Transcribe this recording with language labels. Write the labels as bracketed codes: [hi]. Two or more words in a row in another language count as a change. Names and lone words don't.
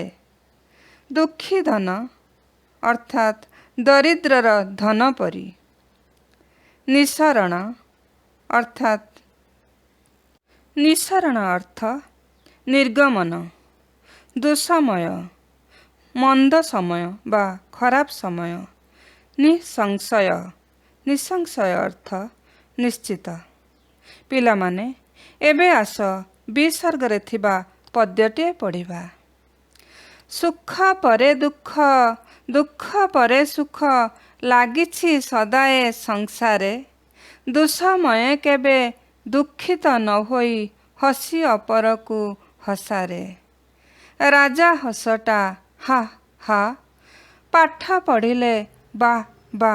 [or] ଦୁଖୀ ଧନ ଅର୍ଥାତ ଦରିଦ୍ରର ଧନ ପରି। ନିସରଣ ଅର୍ଥାତ ନିସରଣ ଅର୍ଥ ନିର୍ଗମନ। ଦୁସମୟ ମନ୍ଦ ସମୟ ବା ଖରାପ ସମୟ। ନିସଂଶୟ ନିସଂଶୟ ଅର୍ଥ ନିଶ୍ଚିତ। ପିଲାମାନେ ଏବେ ଆସ ବିସର୍ଗରେ ଥିବା ପଦ୍ୟଟେ ପଢ଼ିବା। ସୁଖ ପରେ ଦୁଖ ଦୁଖ ପରେ ସୁଖ ଲାଗିଛି ସଦାଏ ସଂସାରେ। ଦୁସମୟ କେବେ ଦୁଖିତ ନ ହୋଇ ହସି ଅପରକୁ ହସାରେ। ରାଜା ହସଟା ହା ହା ପାଠ ପଢ଼ିଲେ ବା ବା।